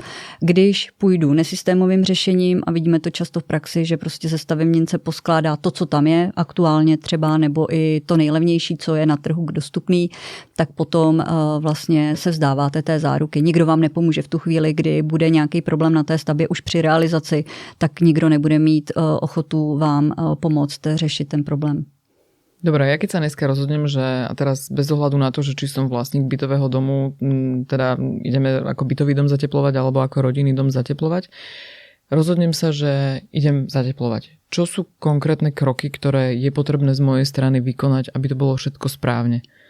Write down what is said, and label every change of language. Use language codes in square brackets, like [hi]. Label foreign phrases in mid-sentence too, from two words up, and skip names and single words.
[cs] Když půjdu nesystémovým řešením a vidíme to často v praxi, že prostě ze stavebnice poskládá to, co tam je aktuálně třeba, nebo i to nejlevnější, co je na trhu dostupný, tak potom vlastně se vzdáváte té záruky. Nikdo vám nepomůže v tu chvíli, kdy bude nějaký problém na té stavbě už při realizaci, tak nikdo nebude mít ochotu vám pomoct řešit ten problém. [sk] Dobre, ja keď sa dneska rozhodnem, že a teraz bez ohľadu na to, že či som vlastník bytového domu, teda ideme ako bytový dom zateplovať alebo ako rodinný dom zateplovať, rozhodnem sa, že idem zateplovať. Čo sú konkrétne kroky, ktoré je potrebné z mojej strany vykonať, aby to bolo všetko správne?